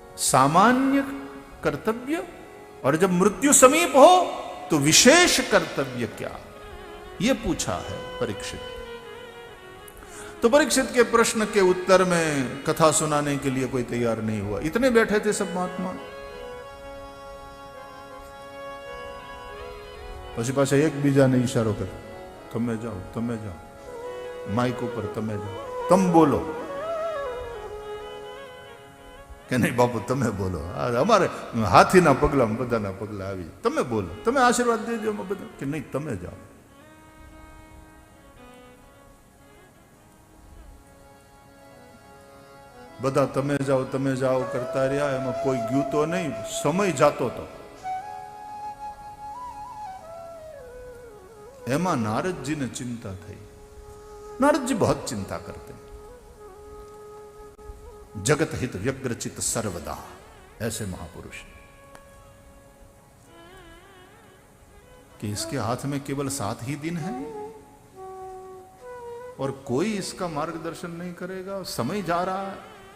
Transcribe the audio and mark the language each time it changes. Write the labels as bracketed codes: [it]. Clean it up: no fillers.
[hi] सामान्य कर्तव्य, और जब मृत्यु समीप हो तो विशेष कर्तव्य क्या, यह पूछा है परीक्षित। तो परीक्षित के प्रश्न के उत्तर में कथा सुनाने के लिए कोई तैयार नहीं हुआ। इतने बैठे थे सब महात्मा, [gu] પછી પાછા એકબીજાને ઈશારો કરે, તમે જાઓ, તમે જાઓ, માઇક ઉપર તમે જાઓ, તમ બોલો કે નહીં બાપુ તમે બોલો, અમારે હાથીના પગલા બધાના પગલા આવી, તમે બોલો, તમે આશીર્વાદ દેજો બધા, કે નહીં તમે જાઓ। બધા તમે જાઓ કરતા રહ્યા, એમાં કોઈ ગયું તો નહીં, સમય જાતો હતો। [hi] એમાં नारद ने चिंता थी। नारद जी बहुत चिंता करते हैं। जगत हित व्यग्रचित सर्वदा, ऐसे महापुरुष कि इसके हाथ में केवल 7 ही दिन है और कोई इसका मार्गदर्शन नहीं करेगा, समय जा रहा है।